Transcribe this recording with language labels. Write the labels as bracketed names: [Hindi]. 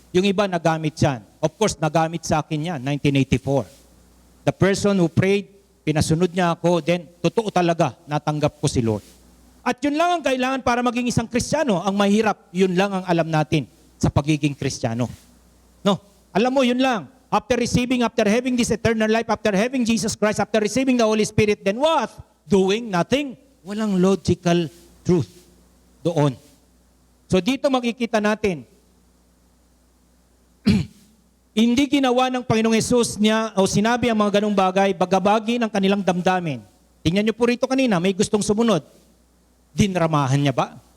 [Filipino] Yung iba nagamit yan. [English] Of course, [Filipino] nagamit sa akin yan, 1984. [English] The person who prayed, [Filipino] pinasunod niya ako, then totoo talaga, natanggap ko si Lord. At yun lang ang kailangan para maging isang Kristiyano. Ang mahirap, yun lang ang alam natin sa pagiging Kristiyano. No? Alam mo, yun lang. [English] After having this eternal life, after having Jesus Christ, after receiving the Holy Spirit, then what? Doing nothing. Walang logical truth doon. [Filipino] So dito makikita natin, hindi ginawa ng Panginoong Hesus niya o sinabi ang mga ganong bagay, bagabagi ng kanilang damdamin. Tingnan niyo po rito kanina, may gustong sumunod. Dinramahan niya ba?